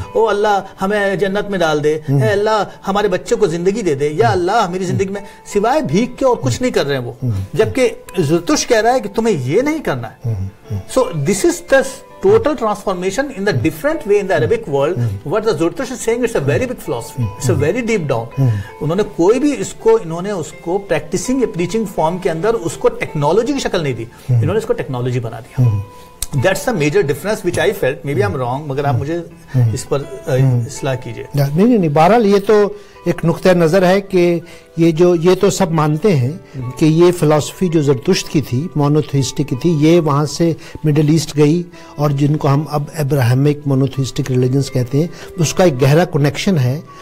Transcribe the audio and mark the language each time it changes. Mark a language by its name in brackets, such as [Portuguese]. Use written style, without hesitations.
[Urdu] او اللہ ہمیں جنت میں ڈال دے، اے اللہ ہمارے بچوں کو زندگی دے دے، یا اللہ میری زندگی میں سوائے بھیک کے اور کچھ نہیں کر رہے ہیں وہ. جبکہ زرتشت کہہ رہا ہے کہ تمہیں یہ نہیں کرنا ہے. [English] So this is the total transformation in the different way in the Arabic world. What the Zoroastrian is saying, it's a very big philosophy, it's a very deep down. [Urdu] انہوں نے کوئی بھی انہوں نے اس کو پریکٹسنگ یا پریچنگ فارم کے اندر اس کو ٹیکنالوجی کی شکل نہیں دی، انہوں نے اس کو ٹیکنالوجی بنا دیا. [English] That's the major difference which I felt. Maybe I'm wrong, [Urdu] مگر آپ مجھے اس پر اصلاح کیجئے. نہیں، بہرحال یہ تو ایک نقطہ نظر ہے کہ یہ تو سب مانتے ہیں کہ یہ فلسفی جو زرتشت کی تھی، مونوتھیسٹک کی تھی، یہ وہاں سے مڈل ایسٹ گئی، اور جن کو ہم اب ابراہمک مونوتھیسٹک ریلیجنز کہتے ہیں، اس کا ایک گہرا کنیکشن ہے.